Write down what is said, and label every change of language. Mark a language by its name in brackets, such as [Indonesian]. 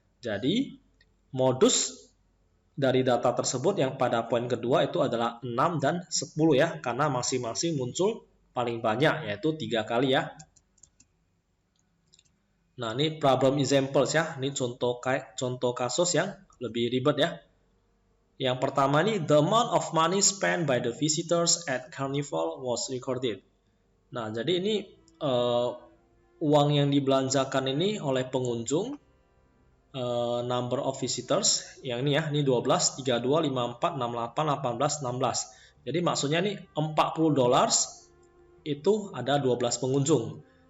[Indonesian] Jadi modus dari data tersebut yang pada poin kedua itu adalah 6 dan 10 ya, karena masing-masing muncul paling banyak, yaitu 3 kali ya. Nah, ini [English] problem examples [Indonesian] ya, ini contoh kasus yang lebih ribet ya. Yang pertama ini, [English] the amount of money spent by the visitors at Carnival was recorded. [Indonesian] Nah, jadi ini uang yang dibelanjakan ini oleh pengunjung, [English] number of visitors, [Indonesian] yang ini ya, ini 12, 32, 54, 68, 18, 16. Jadi maksudnya nih $40 itu ada 12 pengunjung.